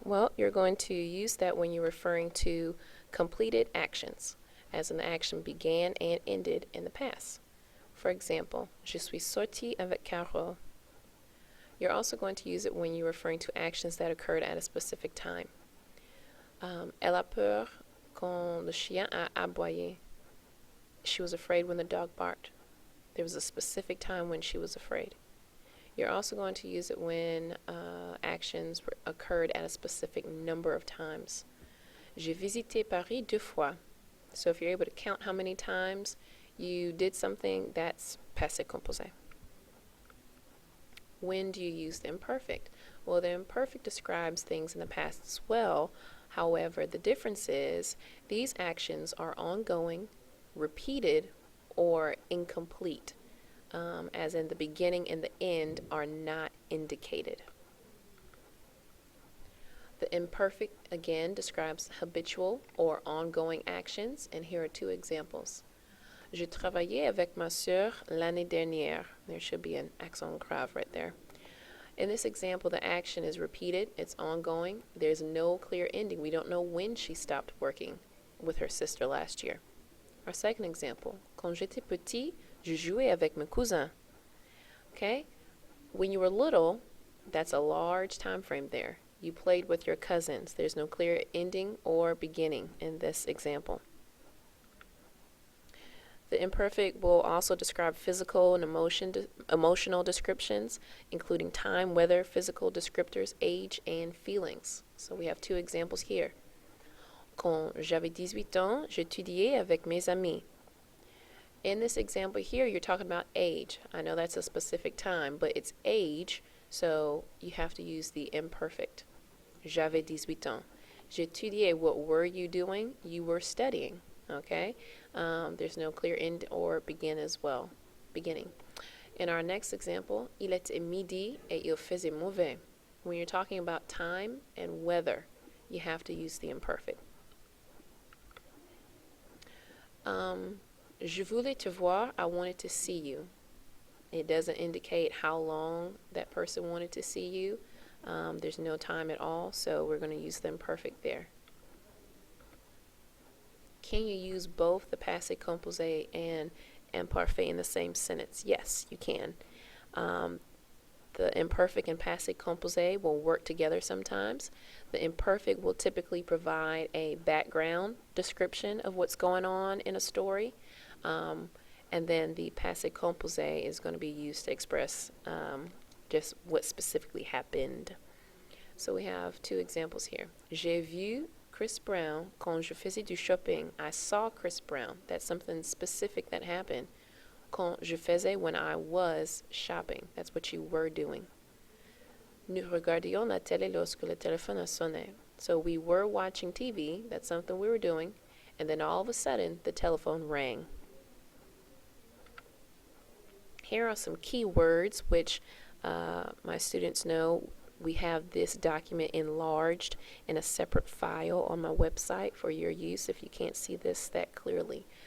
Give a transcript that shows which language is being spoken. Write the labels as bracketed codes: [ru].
[en] Well, you're going to use that when you're referring to completed actions, as an action began and ended in the past. For example, [fr] je suis sorti avec Carole. [en] You're also going to use it when you're referring to actions that occurred at a specific time. [fr] Elle a peur quand le chien a aboyé. [en] She was afraid when the dog barked. There was a specific time when she was afraid. You're also going to use it when actions occurred at a specific number of times. [fr] J'ai visité Paris 2 fois. [en] So if you're able to count how many times you did something, that's passé composé. When do you use the imperfect? Well, the imperfect describes things in the past as well. However, the difference is these actions are ongoing, repeated, or incomplete, as in the beginning and the end are not indicated. The imperfect, again, describes habitual or ongoing actions, and here are 2 examples. [fr] Je travaillais avec ma sœur l'année dernière. [en] There should be an accent grave right there. In this example, the action is repeated, it's ongoing, there's no clear ending. We don't know when she stopped working with her sister last year. Our second example, [fr] quand j'étais petit, je jouais avec mes cousins. [en] Okay? When you were little, that's a large time frame there. You played with your cousins. There's no clear ending or beginning in this example. The imperfect will also describe physical and emotional descriptions, including time, weather, physical descriptors, age, and feelings. So we have 2 examples here. [fr] Quand j'avais 18 ans, j'étudiais avec mes amis. [en] In this example here, you're talking about age. I know that's a specific time, but it's age, so you have to use the imperfect. [fr] J'avais 18 ans. J'étudiais, [en] what were you doing? You were studying, okay? There's no clear end or beginning. In our next example, [fr] il était midi et il faisait mauvais. [en] When you're talking about time and weather, you have to use the imperfect. [fr] Je voulais te voir, [en] I wanted to see you. It doesn't indicate how long that person wanted to see you. There's no time at all, so we're going to use the imperfect there. Can you use both the passé composé and imparfait in the same sentence? Yes, you can. The imperfect and passé composé will work together sometimes. The imperfect will typically provide a background description of what's going on in a story. And then the passé composé is going to be used to express just what specifically happened. So we have 2 examples here. [fr] J'ai vu Chris Brown quand je faisais du shopping. [en] I saw Chris Brown. That's something specific that happened. [fr] Quand je faisais, [en] when I was shopping. That's what you were doing. [fr] Nous regardions la télé lorsque le téléphone a sonné. [en] So we were watching TV. That's something we were doing. And then all of a sudden, the telephone rang. Here are some key words which my students know. We have this document enlarged in a separate file on my website for your use if you can't see this that clearly.